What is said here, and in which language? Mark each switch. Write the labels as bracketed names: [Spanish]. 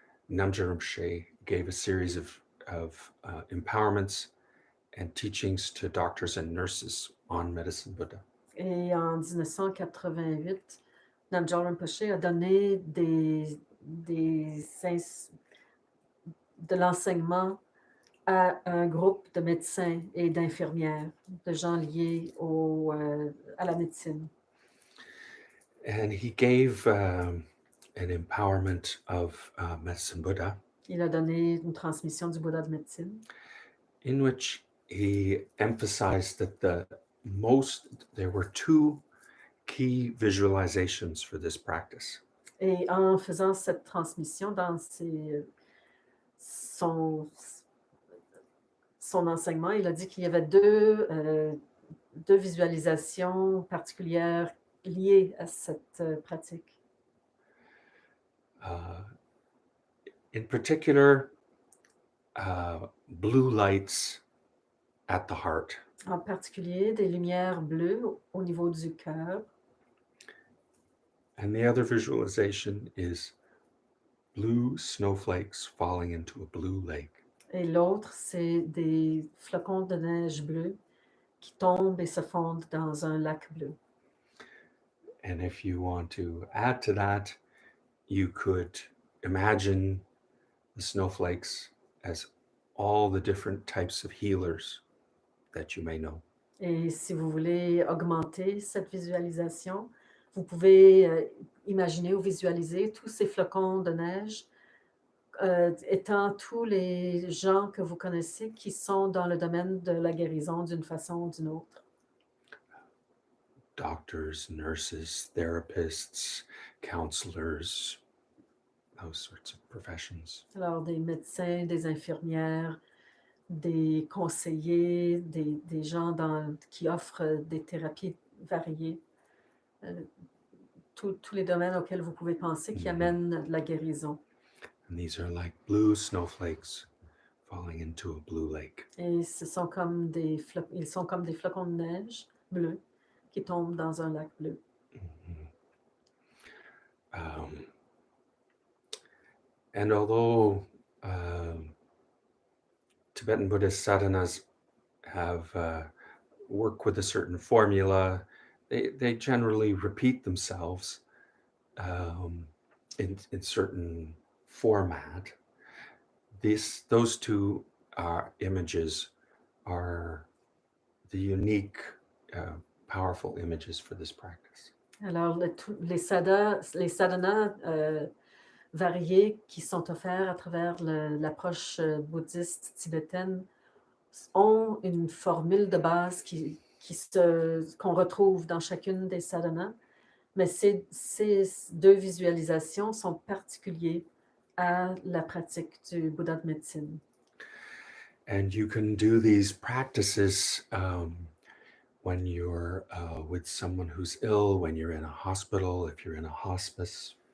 [English] Namgyal Rinpoche gave a series of empowerments and teachings to doctors and nurses on Medicine Buddha. [French] Et en 1988, Namgyal Rinpoche a donné de l'enseignement à un groupe de médecins et d'infirmières, de gens liés à la médecine. [English] And he gave an empowerment of Medicine Buddha, [French] Il a donné une transmission du Bouddha de médecine, [English] in which he emphasized that there were two key visualizations for this practice. [French] et en faisant cette transmission son enseignement, il a dit qu'il y avait deux visualisations particulières liées à cette pratique. [English] In particular, blue lights at the heart. [French] En particulier, des lumières bleues au niveau du cœur. [English] And the other visualization is blue snowflakes falling into a blue lake. [French] Et l'autre, c'est des flocons de neige bleus qui tombent et se fondent dans un lac bleu. [English] And if you want to add to that, you could imagine the snowflakes as all the different types of healers that you may know. [French] Et si vous voulez augmenter cette visualisation, vous pouvez imaginer ou visualiser tous ces flocons de neige étant tous les gens que vous connaissez qui sont dans le domaine de la guérison d'une façon ou d'une autre. [English] Doctors, nurses, therapists, counselors, those sorts of professions. [French] Alors, des médecins, des infirmières, des conseillers, des gens qui offrent des thérapies variées, tous les domaines auxquels vous pouvez penser qui amènent la guérison. [English] And these are like blue snowflakes falling into a blue lake. [French] Et ils sont comme des flocons de neige bleus qui tombent dans un lac bleu. [English] And although Tibetan Buddhist sadhanas have work with a certain formula, they generally repeat themselves in certain format. Those two images are the unique, powerful images for this practice. [French] Alors, les sadhanas variés qui sont offerts à travers l'approche bouddhiste tibétaine ont une formule de base qu'on retrouve dans chacune des sadhanas, mais ces deux visualisations sont particulières à la pratique du Bouddha de médecine. [English] And you can do these practices when you're with someone who's ill, when you're in a hospital, if you're in a hospice.